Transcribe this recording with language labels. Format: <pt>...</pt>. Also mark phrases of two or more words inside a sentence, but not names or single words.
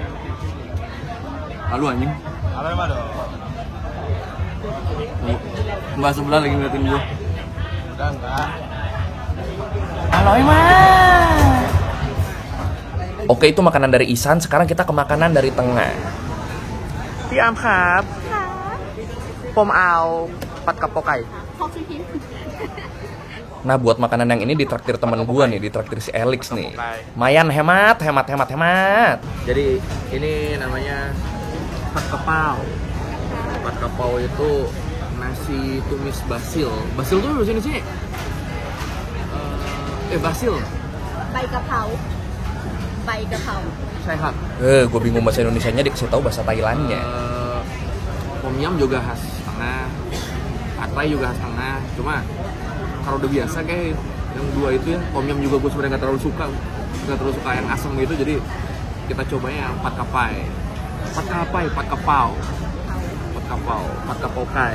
<id>Lalu anjing. Aroma dong. Mbak sebelah lagi ngeliatin gue. Udah enggak.</id> <th>อร่อยมาก.</th> <id>Oke, itu makanan dari Isan. Sekarang kita ke makanan dari tengah.</id> <th>Tiamครับ ผมเอาผัดกะเพราไก่.</th> <id>Nah, buat makanan yang ini ditraktir teman gua nih, ditraktir si Elix nih. Mayan hemat. Jadi ini namanya pat kapau. Pat kapau itu nasi tumis basil. Basil tuh bahasa Indonesia? Basil.</id> <th>ใบกะเพราใบกะเพรา</th> <id>Sehat. Gue bingung bahasa Indonesianya, dikasih tahu bahasa Thailandnya. Tom yum juga khas tengah. Pad Thai juga khas tengah. Cuma kalau udah biasa kayak yang dua itu ya, tom yum juga gue sebenarnya nggak terlalu suka yang asam gitu. Jadi kita cobain yang pat kapai, pat kapau kai.</id>